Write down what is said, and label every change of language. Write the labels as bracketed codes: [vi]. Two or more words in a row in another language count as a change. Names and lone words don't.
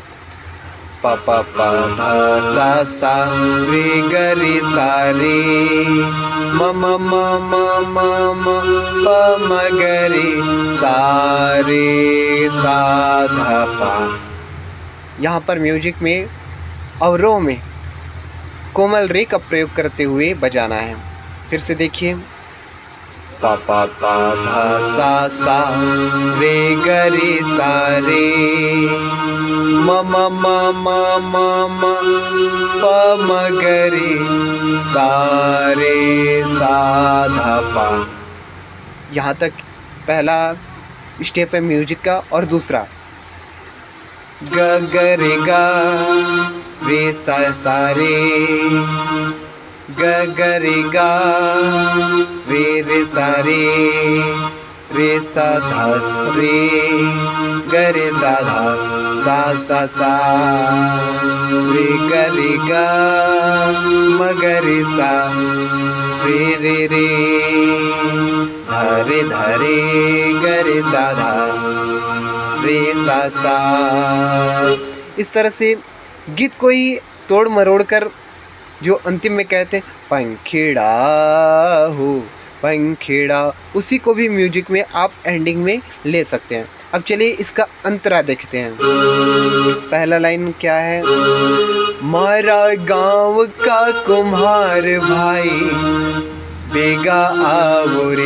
[hi] पा पा पा धा सा सा रे ग रे सा रे म म म म म म प म ग रे सा रे सा धा पा। यहाँ पर म्यूजिक में अवरोह में कोमल रे का प्रयोग करते हुए बजाना है। फिर से देखिए, पा पा पा धा सा सा रे ग रे सा रे म म म म म म प म ग रे सा रे सा धा पा। यहाँ तक पहला स्टेप है म्यूजिक का। और दूसरा ग ग रे गा रे सा सा रे ग ग रे गा रे रे सा रे सा धा रे ग रे सा धा सा सा रे ग रे गा म ग रे सा रे रे धा रे ग रे सा धा रे सा सा। इस तरह से गीत को ही तोड़ मरोड़ कर जो अंतिम में कहते हैं पंखिड़ा हो पंखिड़ा, उसी को भी म्यूजिक में आप एंडिंग में ले सकते हैं। अब चलिए इसका अंतरा देखते हैं। पहला लाइन क्या है, मारा गांव का कुम्हार भाई बेगा आओ रे।